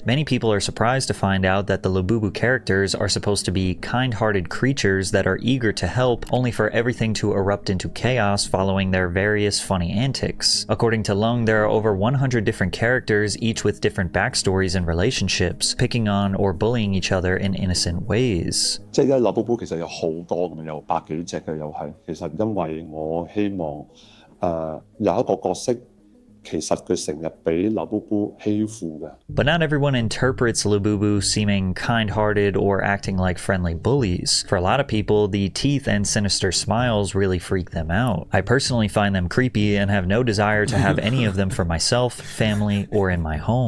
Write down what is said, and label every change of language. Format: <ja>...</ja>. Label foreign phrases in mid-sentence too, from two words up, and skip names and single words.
<en>Many people are surprised to find out that the Labubu characters are supposed to be kind-hearted creatures that are eager to help, only for everything to erupt into chaos following their various funny antics. According to Lung, there are over 100 different characters, each with different backstories and relationships, picking on or bullying each other in innocent ways.</en> <yue>即係Labubu其實有好多咁，有百幾隻嘅又係。其實因為我希望有一個角色。</yue> <en>But not everyone interprets Labubu seeming kind-hearted or acting like friendly bullies. For a lot of people, the teeth and sinister smiles really freak them out. I personally find them creepy and have no desire to have any of them for myself, family, or in my home.</en>